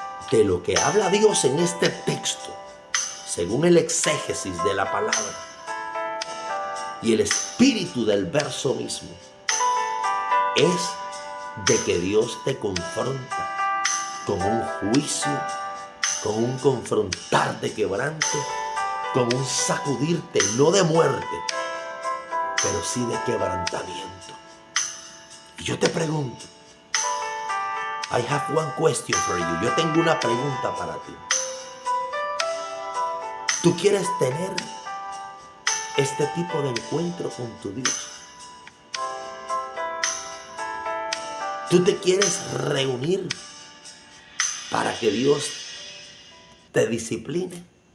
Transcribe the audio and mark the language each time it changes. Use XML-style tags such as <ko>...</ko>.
<es>De lo que habla Dios en este texto, según el exégesis de la palabra y el espíritu del verso mismo, es de que Dios te confronta con un juicio, con un confrontar de quebranto, con un sacudirte, no de muerte, pero sí de quebrantamiento. Y yo te pregunto,</es> <en>I have one question for you.</en> <es>Yo tengo una pregunta para ti. ¿Tú quieres tener este tipo de encuentro con tu Dios? ¿Tú te quieres reunir para que Dios te discipline?</es>